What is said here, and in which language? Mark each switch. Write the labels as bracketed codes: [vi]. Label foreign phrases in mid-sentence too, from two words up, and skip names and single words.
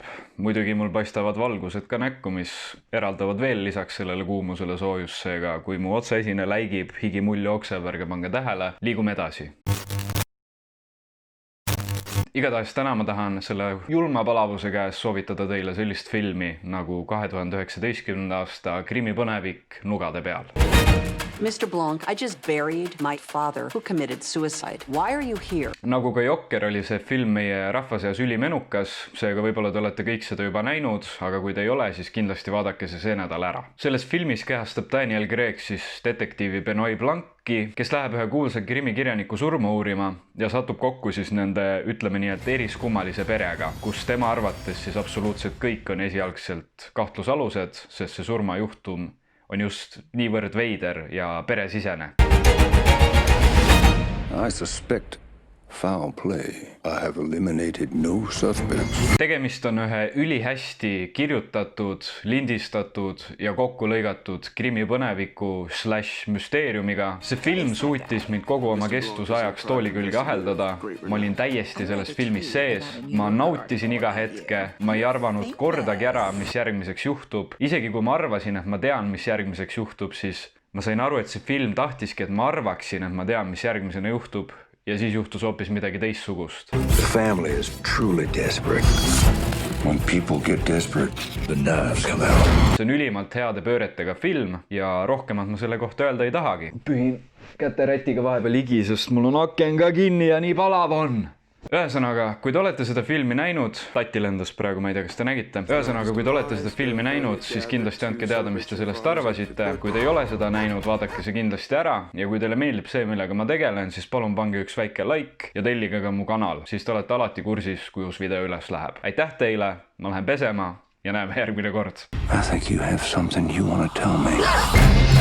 [et] Muidugi mul paistavad valgused ka näkku, mis eraldavad veel lisaks sellele kuumusele soojust, seega kui mu otseesine läigib, higi mull jookseb, ärge pange tähele, liigume edasi. Igatahes täna ma tahan selle julma palavuse käes soovitada teile sellist filmi nagu 2019. aasta krimipõnevik Nugade peal. [en] Mr. Blanc, I just buried my father who committed suicide. Why are you here? [et] Nagu ka Jokker oli see film meie rahva seas ülimenukas, seega võib-olla te olete kõik seda juba näinud, aga kui te ei ole, siis kindlasti vaadake see nädal ära. Selles filmis kehastab Daniel Craig siis detektiivi Benoit Blanci, kes läheb ühe kuulsa krimikirjaniku surma uurima ja satub kokku siis nende, ütleme nii, et eriskummalise perega, kus tema arvates siis absoluutselt kõik on esialgselt kahtlusalused, sest see surmajuhtum on just niivõrd veider ja peresisene. [en] I suspect foul play. I have eliminated no suspects. [et] Tegemist on ühe ülihästi kirjutatud, lindistatud ja kokku lõigatud krimipõneviku / müsteeriumiga. See film suutis mind kogu oma kestusajaks tooli külge aheldada. Ma olin täiesti selles filmis sees. Ma nautisin iga hetke. Ma ei arvanud kordagi ära, mis järgmiseks juhtub. Isegi kui ma arvasin, et ma tean, mis järgmiseks juhtub, siis ma sain aru, et see film tahtiski, et ma arvaksin, et ma tean, mis järgmisena juhtub. Ja siis juhtus hoopis midagi teistsugust. [en] The family is truly desperate. When people get desperate, the knives come out. [et] See on ülimalt heade pööretega film ja rohkemat ma selle kohta öelda ei tahagi. Pühin käterätiga vahepeal ligi, sest mul on aken ka kinni ja nii palav on. Ühesõnaga, kui te olete seda filmi näinud, tatti lendas praegu, ma ei tea, kas te nägite. Ühesõnaga, kui te olete seda filmi näinud, siis kindlasti andke teada, mis te sellest arvasite. Kui te ei ole seda näinud, vaadake see kindlasti ära. Ja kui teile meeldib see, millega ma tegelen, siis palun pange üks väike like ja tellige ka mu kanal. Siis te olete alati kursis, kui uus video üles läheb. Aitäh teile, ma lähen pesema ja näeme järgmine kord. [en] I think you have something you want to tell me.